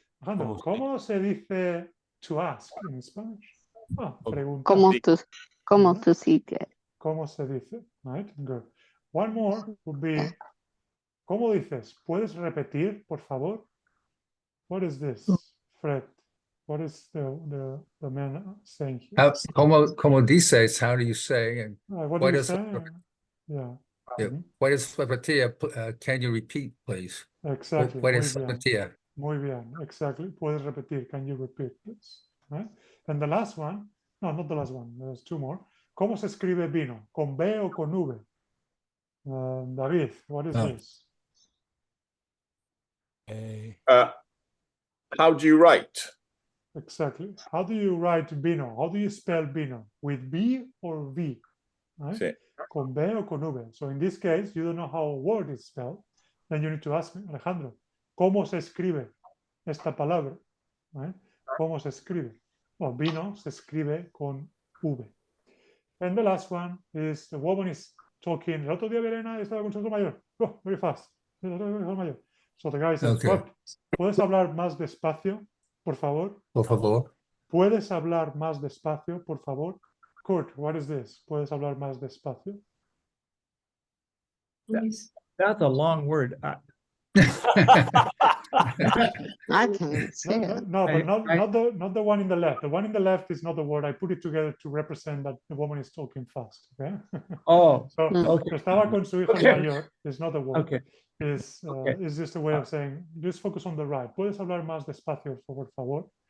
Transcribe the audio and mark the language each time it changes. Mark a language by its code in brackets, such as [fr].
[en] Alejandro, [es] ¿cómo se dice [en] to ask in Spanish? [es] Preguntar. ¿Cómo se dice? ¿Cómo se dice? [en] Right? Good. One more would be, [es] ¿cómo dices? ¿Puedes repetir, por favor? [en] What is this, Fred? What is the man saying here? [es] Como dices, [en] how do you say? And what do you say? Yeah. What is repetir? Can you repeat, please? Exactly. What is repetir? [es] Muy bien. [en] Exactly. [es] Puedes repetir. [en] Can you repeat, please? Right? And the last one, no, not the last one. There's two more. [es] ¿Cómo se escribe vino? [en] ¿Con B o con V? David, what is this? How do you write? Exactly. How do you write vino? How do you spell vino? With B or V? Right? [es] Sí. Con B o con V. [en] So in this case, you don't know how a word is spelled. Then you need to ask me, Alejandro, [es] ¿Cómo se escribe esta palabra? ¿Cómo se escribe? [en] Well, [es] vino se escribe con V. [en] And the last one is the woman is talking. [es] El otro día Elena estaba con su hijo mayor. [en] Oh, very fast. [es] El otro día con su hijo mayor. [en] So the guy says, Okay. "What? [es] ¿Puedes hablar más despacio, por favor? Por favor. ¿Puedes hablar más despacio, por favor? Kurt, [en] what is this? [es] ¿Puedes hablar más despacio? [en] That's a long word. I can't see it. No, but not the one in the left. The one in the left is not the word. I put it together to represent that the woman is talking fast. Okay. Oh, so okay. [es] estaba con su hijo mayor. [en] It's not the word. Okay. It's just a way of saying just focus on the right. [es] ¿Puedes hablar más despacio, por favor?